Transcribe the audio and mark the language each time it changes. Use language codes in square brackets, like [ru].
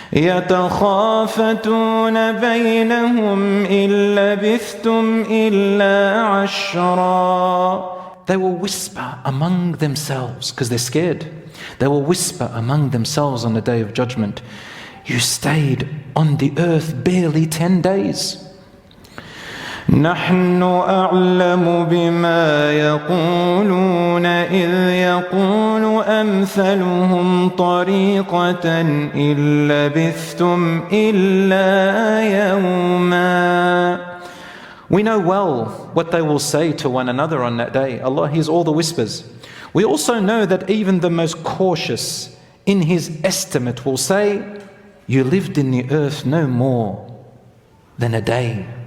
[ar] يَتَخَافَتُونَ بَيْنَهُمْ إِن لَّبِثْتُمْ إِلَّا عَشْرًا. [en] They will whisper among themselves, because they're scared. They will whisper among themselves on the Day of Judgment, you stayed on the earth barely 10 days. [ar] نحن أعلم بما يقولون إذ يقول أمثلهم طريقة إن لبثتم إلا يوما. [en] We know well what they will say to one another on that day. Allah hears all the whispers. We also know that even the most cautious in his estimate will say, you lived in the earth no more than a day.